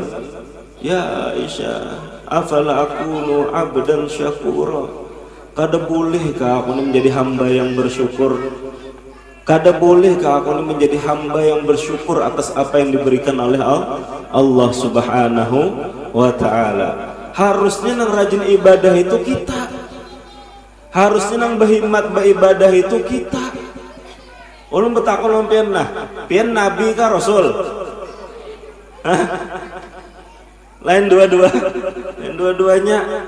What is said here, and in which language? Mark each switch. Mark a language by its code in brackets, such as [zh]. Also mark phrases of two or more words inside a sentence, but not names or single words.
[ar] يا عائشة، أفلا أكون عبدا شكورا? [id] Kada bolehkah aku menjadi hamba yang bersyukur? Kada bolehkah aku menjadi hamba yang bersyukur atas apa yang diberikan oleh Allah [ar] سبحانه وتعالى? [id] Harusnya nang rajin ibadah itu kita, harusnya nang berhimmat beribadah itu kita. [bjn] Ulun betakon ulun pian pian Nabi kah Rasul? Hah? Lain dua-duanya.